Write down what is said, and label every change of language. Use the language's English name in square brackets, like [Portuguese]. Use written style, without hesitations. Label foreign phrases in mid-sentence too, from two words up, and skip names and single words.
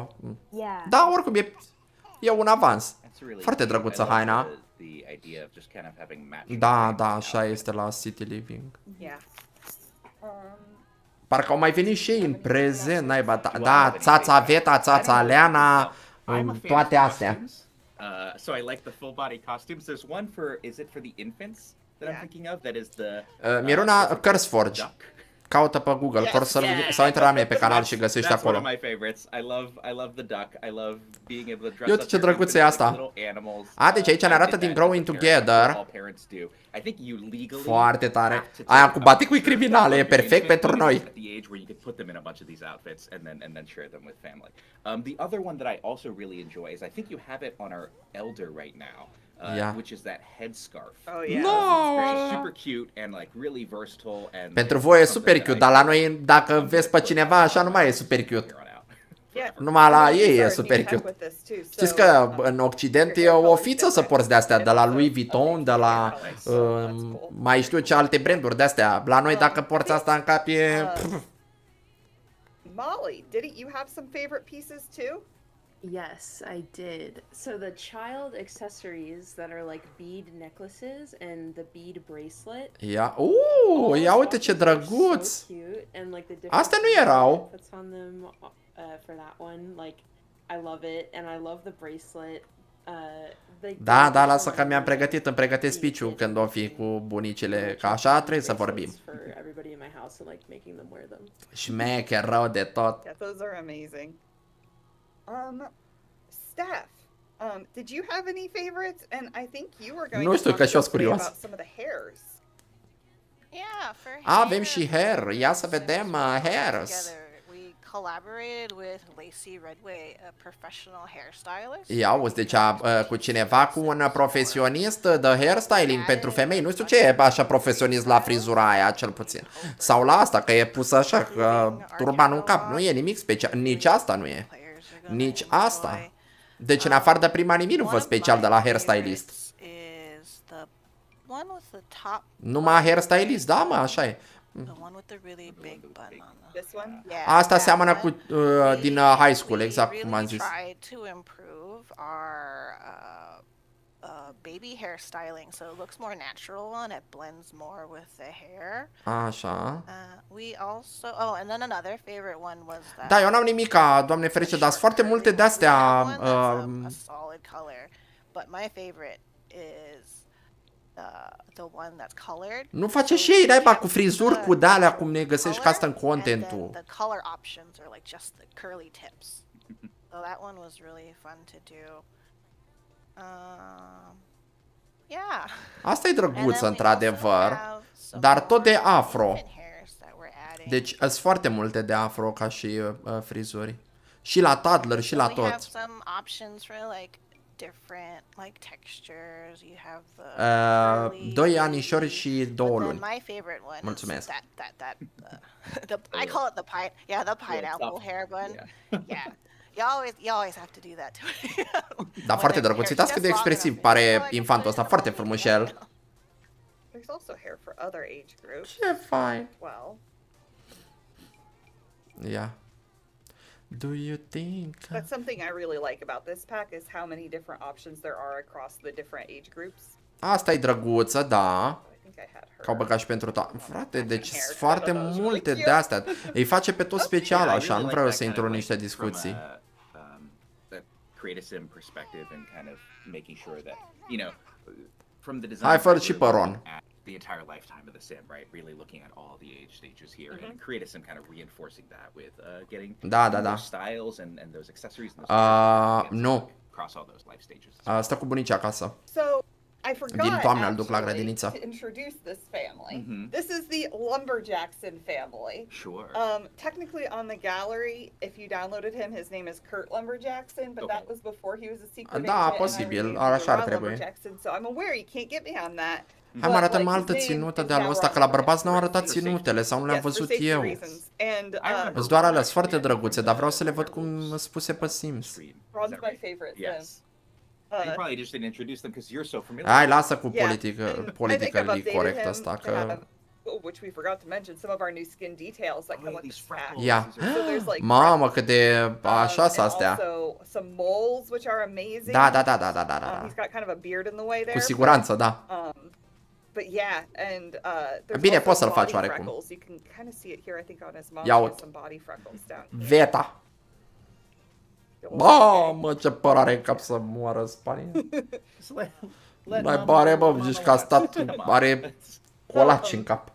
[Romanian] Da, oricum e un avans. Foarte drăguță haina. Da, așa este la City Living. Parcă au mai venit și ei în prezent, naiba. Da, țața Veta, țața Leana, toate astea. [English] So I like the full body costumes. There's one for, is it for the infants that I'm thinking of? That is the [Romanian] Miruna Curseforge. Caută pe Google, sau intră la mine pe canal și găsești acolo. Uite ce drăguț e asta. Deci aici ne arată din Growing Together. Foarte tare. Aia cu baticul e criminală, e perfect pentru noi. [English] The other one that I also really enjoy is I think you have it on our elder right now. Which is that headscarf. Oh yeah. No! Super cute and like really versatile and [Romanian] pentru voi e [English] super cute, [Romanian] dar la noi dacă vezi pe cineva așa nu mai e [English] super cute. Yeah. [Romanian] Numai la ei e [English] Are [Romanian] super [English] new tech [Romanian] cute. [English] with this too, [Romanian] Știți [English] so, [Romanian] că în Occident e o fiță să porți de-astea, de la Louis Vuitton, de la mai știu ce alte branduri de-astea. La noi dacă porți asta în cap e... [English] Molly, didn't you have some favorite pieces too? Yes, I did. So the child accessories that are like bead necklaces and the bead bracelet. [Romanian] Ia, ia uite ce drăguț! [English] So cute, and like the different [Romanian] Astea nu erau. [English] that's on them for that one. Like, I love it, and I love the bracelet. [Romanian] Da, lasă că îmi pregătesc speech-ul când o fi cu bunicile, că așa trebuie să vorbim. Șmecher rău de tot. [English] Yeah, those are amazing. Steph, did you have any favorites? And I think you were going [Romanian] Nu știu, că și eu sunt [English] to talk [Romanian] curios. [English] about some of the hairs. Yeah, for [Romanian] Avem și hair, ia să vedem hairs. [English] Together, we collaborated with Lacey Redway, a professional hairstylist. [Romanian] Ia auzi, deci cu cineva, cu un profesionist de hairstyling pentru femei. Nu știu ce e așa profesionist la frizura aia, cel puțin. Sau la asta, că e pusă așa, turbanul în cap. Nu e nimic special, nici asta nu e. Nici asta. Deci în afară de prima nimic nu văd special de la hairstylist. Numai hairstylist, da mă, așa e. Asta seamănă cu din [English] high school, [Romanian] exact cum am zis. [English] Baby hairstyling, so it looks more natural and it blends more with the hair. [Romanian] Așa. [English] We also, and then another favorite one was that. [Romanian] Da, eu n-am nimica, Doamne ferește, dar sunt foarte multe de-astea. [English] A solid color, but my favorite is the one that's colored. [Romanian] Nu face și ei, naiba, cu frizuri, cu de-alea, cum ne găsești ca asta în contentul. [English] The color options are like just the curly tips. So that one was really fun to do. Yeah. [Romanian] Asta e drăguță, într-adevăr, dar tot de afro. Deci sunt foarte multe de afro ca și frizuri. Și la toddler și la tot. Doi anișori și 2 luni. Mulțumesc. [English] I call it the pineapple hair bun. Yeah. You always have to do that to me. [Romanian] Da, foarte drăguț. Uitați cât de expresiv pare infantul ăsta, foarte frumușel. [English] There's also hair for other age groups. [Romanian] Ce fain. [English] Well. Yeah. Do you think? That's something I really like about this pack is how many different options there are across the different age groups. [Romanian] Asta e drăguță, da. Că au băgat și pentru toate. Frate, deci sunt foarte multe de astea. Îi face pe tot special așa, nu vreau să intru în niște discuții. [English] Creatism perspective and kind of making sure that, you know, from the design. [Romanian] Hai, fără și păron. [English] The entire lifetime of the sim, right? Really looking at all the age stages here, and Creatism kind of reinforcing that with getting those styles and those accessories and those [Romanian] nu. [English] across all those life stages. [Romanian] Stă cu bunicii acasă. [English] So I forgot [Romanian] Din toamnă îl duc la [English] actually [Romanian] grădiniță. [English] to introduce this family. This is the Lumberjackson family. Sure. Technically on the gallery, if you downloaded him, his name is Kurt Lumberjackson, but that was before he was a secret [Romanian] Da, [English] agent. [Romanian] posibil, așa ar trebui. [English] So I'm aware you can't get me on that. [Romanian] Hai, mă arată mă altă ținută de anul ăsta, că la bărbați n-au arătat ținutele sau nu le-am văzut eu. Sunt doar alea, sunt foarte drăguțe, dar vreau să le văd cum sunt spuse pe Sims. [English] Ron's my favorite. Yes. You probably just didn't introduce them because you're so familiar. [Romanian] Hai, lasă cu politically corect asta, că... [English] Which we forgot to mention, some of our new skin details that come with this pack. [Romanian] Ia. [English] So there's like [Romanian] Mamă, cât de așa sunt astea. [English] Also some moles which are amazing. [Romanian] Da. [English] He's got kind of a beard in the way there. [Romanian] Cu siguranță, da. [English] But yeah, and there's [Romanian] Bine, [English] also [Romanian] poți să-l [English] body [Romanian] faci oarecum. [English] freckles. You can kind of see it here, I think, on his mom. [Romanian] Ia [English] He has [Romanian] uite. [English] some body freckles down here. [Romanian] Veta. Mamă, ce păr are în cap să moară Spania. Mai pare, bă, zici că a stat, are colaci în cap.